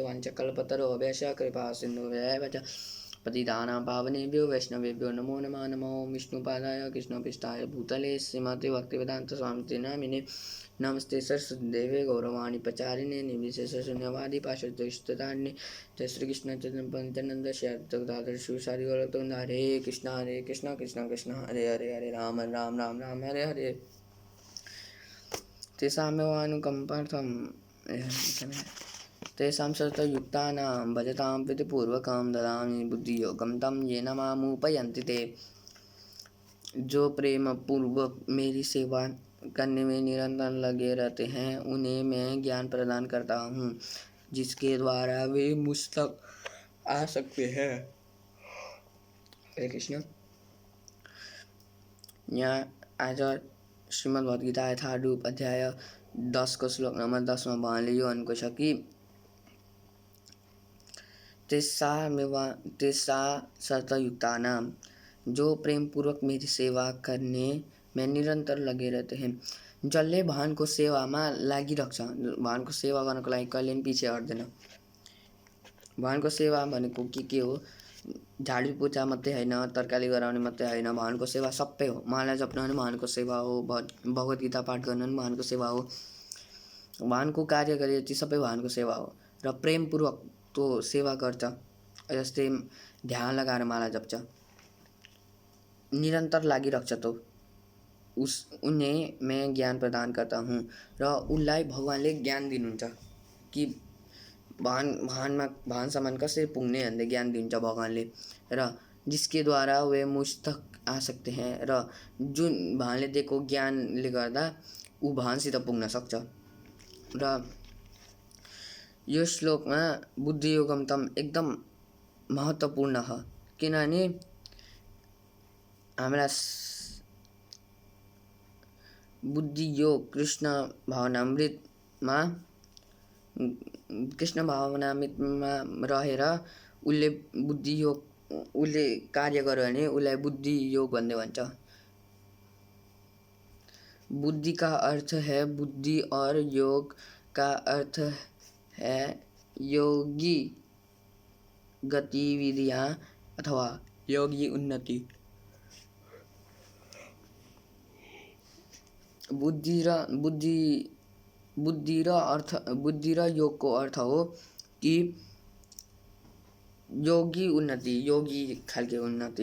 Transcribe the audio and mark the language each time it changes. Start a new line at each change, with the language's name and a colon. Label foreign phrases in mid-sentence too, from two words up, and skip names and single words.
Sanskrit: वंशकल्पतरुभ्यश्च कृपा सिन्धुभ्येव च पतितानां पावनेभ्यो वैष्णवेभ्यो नमो नमः। नमो विष्णुपादाय कृष्णपृष्ठाय भूतले श्रीमते भक्तिवेदांत स्वामिते नामिने। नमस्ते सरस्वती देवे गौरवाणी प्रचारिणे निर्विशेष शून्यवादी पार्षदुष्टतारिणे। जय श्री कृष्ण चैतन्य श्री दादर शिवसारी गौरतुंद। हरे कृष्ण कृष्ण कृष्ण हरे हरे हरे राम राम राम राम हरे हरे। तेषां सततयुक्तानां भजतां प्रीतिपूर्वकं ददामि बुद्धियोगं तं येन मामुपयन्ति ते।
Hindi: जो प्रेम पूर्वक मेरी सेवा करने में निरंतर लगे रहते हैं, उन्हें मैं ज्ञान प्रदान करता हूँ, जिसके द्वारा वे मुझ तक आ सकते हैं।
Sanskrit: हरे कृष्ण।
Hindi: यहाँ आज श्रीमद् भगवद गीता यथारूप अध्याय 10 को श्लोक नंबर 10 में बांध लियो उनको शकी।
Sanskrit: तेषा सततयुक्तानां,
Hindi: जो प्रेम पूर्वक मेरी सेवा करने में निरंतर लगे रहते हैं।
Nepali: जसले भगवानको सेवामा लागिरहेको छ, भगवानको सेवा गर्नको लागि कहिले पनि पछि हट्दैन। भगवानको सेवा भनेको के हो? झाडु पोछा मात्रै होइन, तरकारी गराउने मात्रै होइन, भगवानको सेवा सबै हो। उहाँलाई जप्न पनि भगवानको सेवा हो, भगवत गीता पाठ गर्न पनि भगवानको सेवा हो। भगवानको कार्य गरे जति सबै भगवानको सेवा हो र प्रेमपूर्वक त्यो सेवा गर्छ। जस्तै ध्यान लगाएर माला जप्छ, निरन्तर लागिरहन्छ त्यो।
Hindi: उन्हें मैं ज्ञान प्रदान करता हूँ
Nepali: र उसलाई भगवानले ज्ञान दिनुहुन्छ कि भगवानसम्म कसरी पुग्ने भन्ने ज्ञान दिन्छ भगवानले, र
Hindi: जिसके द्वारा वे मुझ तक आ सकते हैं,
Nepali: र जुन भगवानले दिएको ज्ञानले गर्दा ऊ भगवानसित पुग्न सक्छ। र यो श्लोकमा
Sanskrit: बुद्धियोगम तम
Nepali: एकदम महत्त्वपूर्ण हो, किनभने हाम्रा बुद्धियोग कृष्ण भावनामृतमा रहेर उसले बुद्धियोग उसले कार्य गर्यो भने उसलाई बुद्धियोग भन्ने भन्छ।
Hindi: बुद्धि का अर्थ है बुद्धि और योग का अर्थ है योगी गतिविधियाँ अथवा योगी उन्नति।
Nepali: बुद्धि र योगको अर्थ हो कि योगी उन्नति, योगी खालके उन्नति।